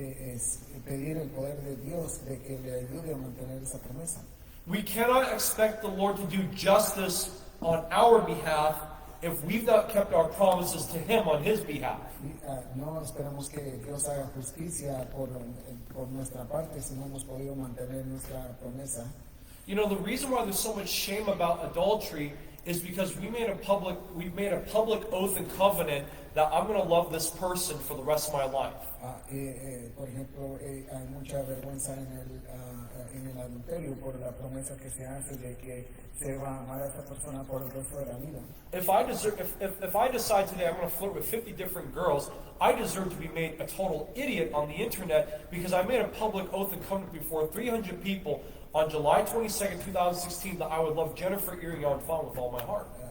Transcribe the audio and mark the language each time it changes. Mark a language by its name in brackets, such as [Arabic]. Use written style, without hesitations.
[Spanish] Es pedir el poder de Dios de que le ayude a mantener esa promesa. [English] We cannot expect the Lord to do justice on our behalf if we've not kept our promises to Him on His behalf. [Spanish] No esperamos que Dios haga justicia por nuestra parte si no hemos podido mantener nuestra promesa. [English] You know, the reason why there's so much shame about adultery is because we've made a public oath and covenant that I'm going to love this person for the rest of my life. [Spanish] Por ejemplo, hay mucha vergüenza en el adulterio por la promesa que se hace de que se va a amar a esa persona por el resto de la vida. [English] If I decide today I'm going to flirt with 50 different girls, I deserve to be made a total idiot on the internet because I made a public oath and covenant before 300 people on July 22nd, 2016 that I would love Jennifer Irion Fong with all my heart.